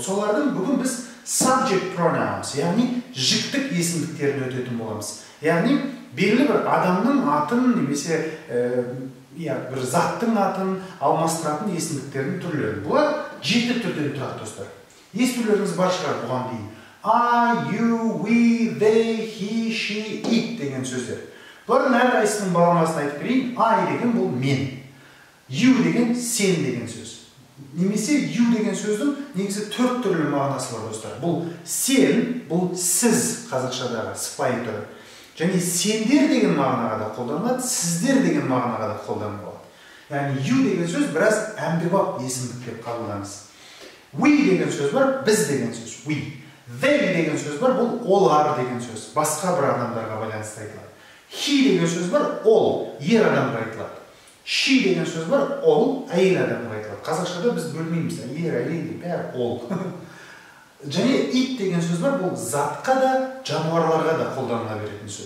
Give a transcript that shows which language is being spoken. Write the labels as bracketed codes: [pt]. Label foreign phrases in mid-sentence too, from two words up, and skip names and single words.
[kk] Солардың бүгін біз [en] subject pronouns, [kk] яғни жіктік есімдіктерін өтетін боламыз. Яғни белгілі бір адамның атын немесе бір заттың атын алмастыратын есімдіктердің түрлері. Бұлар 7 түрден тұрады достар. Естулеріңіз бар шығар бұған дейін. [en] I, you, we, they, he, she, it [kk] деген сөздер. Бұлардың әрқайсының баламасын айтып берейін. I деген бұл мен. You деген сен деген сөз. Немесе you деген сөздің негізі 4 түрлі мағынасы бар достар. Бұл сен, бұл сіз қазақшадағы сыпайы түрі. Және сендер деген мағынаға да қолданылады, сіздер деген мағынаға да қолданылады. Яғни you деген сөз біраз әмбебап есімдік деп қабылдаңыз. We деген сөз бар, біз деген сөз. We. They деген сөз бар, бұл олар деген сөз. Басқа бір адамдарға байланысты айтылады. He деген сөз бар, ол ер адамға айтылады. She деген сөз бар, ол әйел адамға айтылады. Қазақшада біз бөлмейміз, ер, әйел, бәрі ол. Және it деген сөз бар, бұл затқа да, жануарларға да қолданыла беретін сөз.